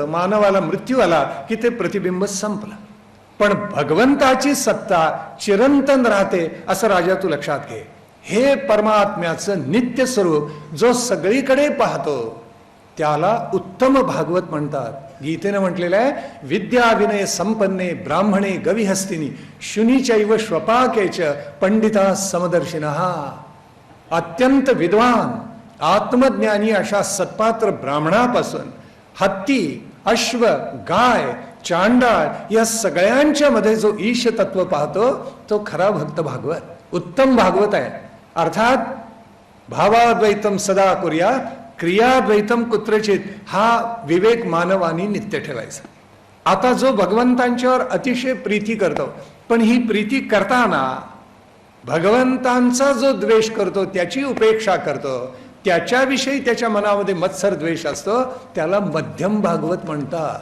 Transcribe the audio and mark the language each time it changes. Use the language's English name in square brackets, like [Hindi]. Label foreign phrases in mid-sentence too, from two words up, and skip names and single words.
[Marathi] मानवाला मृत्यू आला की ते प्रतिबिंब संपलं. पण भगवंताची सत्ता चिरंतन राहते, असं राजा तू लक्षात घे. हे परमात्म्याचं नित्य स्वरूप जो सगळीकडे पाहतो त्याला उत्तम भागवत म्हणतात. गीतेनं म्हटलेलं आहे, [Sanskrit] विद्या विनय संपन्ने ब्राह्मणे गविहस्तिनी शुनीचैव श्वपाकेच पंडिता समदर्शिनः. [Marathi] अत्यंत विद्वान आत्मज्ञानी अशा सत्पात्र ब्राह्मणापासून हत्ती, अश्व, गाय, चांडाळ या सगळ्यांच्या मध्ये जो ईश तत्व पाहतो तो खरा भक्त भागवत, उत्तम भागवत आहे. अर्थात [Sanskrit] भावाद्वैतम सदा कुर्यात क्रियाद्वैतम कुत्रचित [Marathi] हा विवेक मानवानी नित्य ठेवायचा. आता जो भगवंतांच्यावर अतिशय प्रीती करतो, पण ही प्रीती करताना भगवंतांचा जो द्वेष करतो, त्याची उपेक्षा करतो, त्याच्याविषयी त्याच्या मनामध्ये मत्सर द्वेष असतो, त्याला मध्यम भागवत म्हणतात.